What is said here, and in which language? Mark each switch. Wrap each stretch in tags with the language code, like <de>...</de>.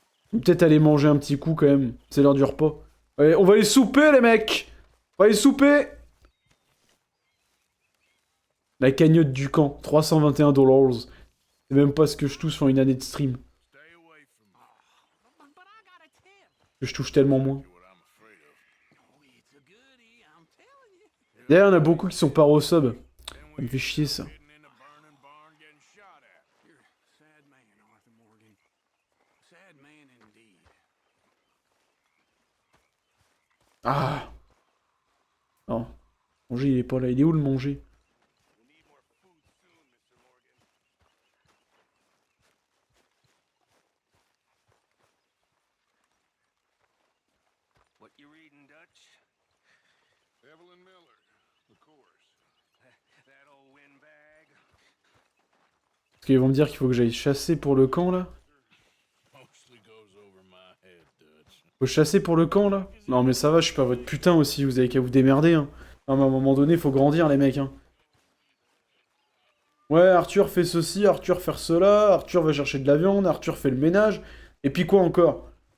<fr>Peut-être aller manger un petit coup, quand même. C'est l'heure du repas. Allez, on va aller souper, les mecs. On va aller souper. La cagnotte du camp, 321 $. C'est même pas ce que je touche sur une année de stream.</fr> <en>Stay away from me. But I got a tip.</en> <fr>Que je touche tellement moins.</fr> <en>What I'm afraid of. Oh, it's a goodie, I'm telling you.</en> <fr>D'ailleurs, il y en a beaucoup qui sont pas au sub.</fr> <en>Then</en> <fr>Ça me fait chier, ça.</fr> <en>hidden in a burning barn getting shot at. You're a sad man, Arthur Morgan. Sad man indeed. Ah.</en> <fr>Non. Manger, il est pas là. Il est où le manger?</fr> <en>We need more food soon, Mr. Morgan.</en> <fr>Parce qu'ils vont me dire qu'il faut que j'aille chasser pour le camp, là.</fr> <en>Mostly goes over my head, Dutch.</en> <fr>Faut chasser pour le camp, là? Non, mais ça va, je suis pas votre putain aussi, vous avez qu'à vous démerder, hein. Non, mais à un moment donné, faut grandir, les mecs, hein. Ouais, Arthur fait ceci, Arthur fait cela, Arthur va chercher de la viande, Arthur fait le ménage. Et puis quoi encore?</fr>